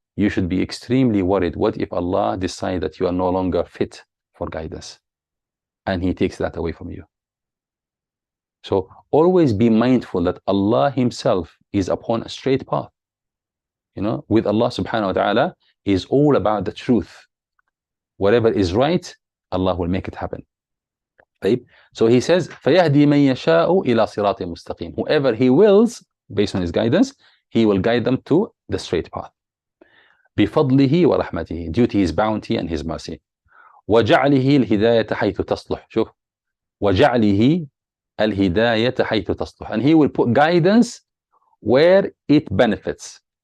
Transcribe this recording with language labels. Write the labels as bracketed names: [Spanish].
[English] You should be extremely worried. What if Allah decides that you are no longer fit for guidance and he takes that away from you? So always be mindful that Allah himself is upon a straight path. You know, with Allah subhanahu wa ta'ala is all about the truth. Whatever is right, Allah will make it happen. Right? So he says, [Arabic] فَيَهْدِي مَنْ يَشَاءُ إِلَى صِرَاطٍ مُسْتَقِيمٍ. [English] Whoever he wills, based on his guidance, he will guide them to the straight path. [Arabic] بِفَضْلِهِ وَرَحْمَتِهِ. [English] Due to his bounty and his mercy. [Arabic] وَجَعْلِهِ الْهِدَايَةَ حَيْثُ تَصْلُحُ. شوف. وَجَعْلِهِ الْهِدَايَةَ حَيْثُ تَصْلُحُ. [English] And he will put guidance where it benefits.